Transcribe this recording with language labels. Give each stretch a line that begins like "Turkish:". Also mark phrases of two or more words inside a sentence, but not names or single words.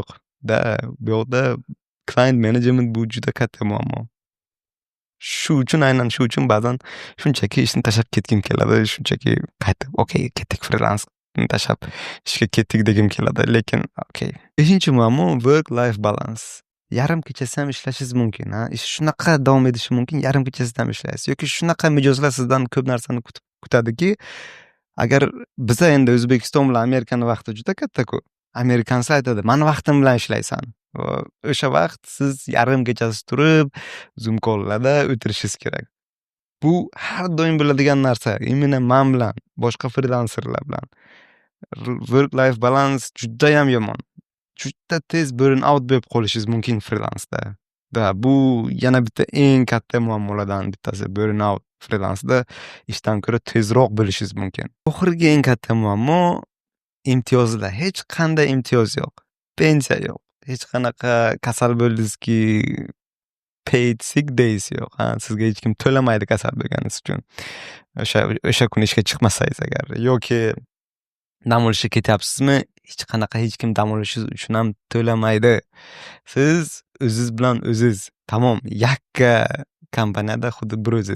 Uzbek: Bu yoqda
English: client management
Uzbek: bu juda katta muammo. Shu uchun ba'zan shunchaki ishni tashlab ketgim keladi, shunchaki qaytib, okey, ketdik freelansni tashlab ishga ketdik degim keladi, lekin okey. 5-muammo
English: work life balance.
Uzbek: Yarim kechasi ham ishlashingiz mumkin, ish shunaqa davom edishi mumkin, yarim kechasida ham ishlaysiz yoki shunaqa mijozlar sizdan ko'p narsani kutadiki, agar biza endi O'zbekiston bilan Amerikani vaqti juda katta-ku. amerikanlar aytadi, "Mani vaqtim bilan ishlaysan." Va o'sha vaqt siz yarim kechasi turib, Zoom call'larda o'tirishingiz kerak. Bu har doim bo'ladigan narsa. Именно men bilan, boshqa frilanserlar bilan.
English: Work life balance
Uzbek: juda ham yomon. Juda tez
English: burn out
Uzbek: bo'lib qolishingiz mumkin frilansda. Va bu yana bitta eng katta muammolardan bittasi.
English: Burn out
Uzbek: frilansda ishdan ko'ra tezroq bo'lishingiz mumkin. Oxirgi eng katta muammo imtiyozlar. Hech qanday imtiyoz yo'q. Pensiya yo'q. Hech qanaqa kasal bo'ldingizki
English: paid sick days
Uzbek: yo'q. Sizga hech kim to'lamaydi kasal bo'lganingiz uchun. O'sha kuni ishga chiqmasangiz agar yoki dam olishga ketyapsizmi, hech kim dam olishingiz uchun ham to'lamaydi. Siz o'zingiz bilan o'zingiz tamom yakka kompaniyada xuddi bir o'zingiz.